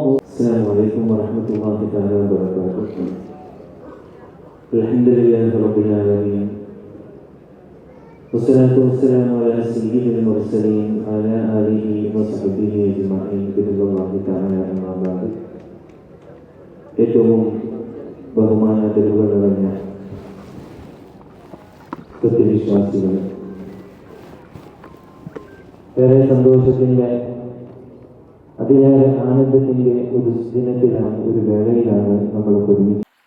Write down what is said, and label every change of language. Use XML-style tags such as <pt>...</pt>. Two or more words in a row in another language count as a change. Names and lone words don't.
<ar>السلام عليكم ورحمة الله تعالى وبركاته. الحمد لله رب العالمين والصلاة والسلام على سيد المرسلين وعلى آله وصحبه أجمعين برضا الله تعالى أما بعد.</ar> <ml>ഏറ്റവും ബഹുമാനാദരവുകൾ നിറഞ്ഞ സത്യവിശ്വാസികൾ, ഏറെ സന്തോഷത്തിൻ്റെ അതിലേറെ ആനന്ദത്തിൻ്റെ ഒരു ദിനത്തിലാണ്, ഒരു വേളയിലാണ് നമ്മൾ ഒരുമിച്ച്.</ml>